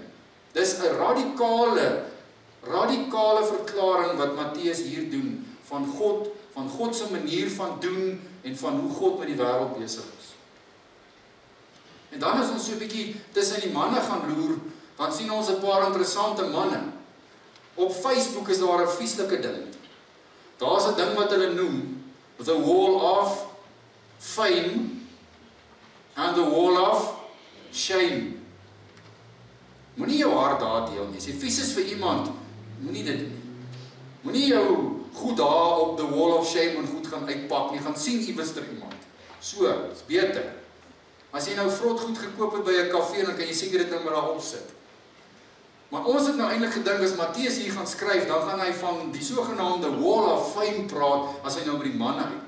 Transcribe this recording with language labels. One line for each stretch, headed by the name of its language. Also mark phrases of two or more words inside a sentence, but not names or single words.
Afrikaans: Dis 'n radikale verklaring wat Matteus hier doen, van God se manier van doen, en van hoe God met die wêreld besig is. En dan as ons so 'n bietjie tussen die manne gaan loer, dan sien ons 'n paar interessante manne. Op Facebook is daar 'n vieslike ding. Daar's 'n ding wat hulle noem
English: The Wall of Fame and the wall of shame.
Afrikaans: Moenie jou hart daar deel nie. As jy vies is vir iemand, moenie dit nie. Moenie jou goed daar op
English: the wall of shame
Afrikaans: en goed gaan uitpak nie. Gaan sien iewers ter iemand. So, is beter. As jy nou vrot goed gekoop het by 'n kafee, dan kan jy seker dit nou maar daar opsit. Maar ons het nou eintlik gedink as Matteus hier gaan skryf, dan gaan hy van die sogenaamde
English: wall of fame
Afrikaans: praat as hy nou by die manne uitkom.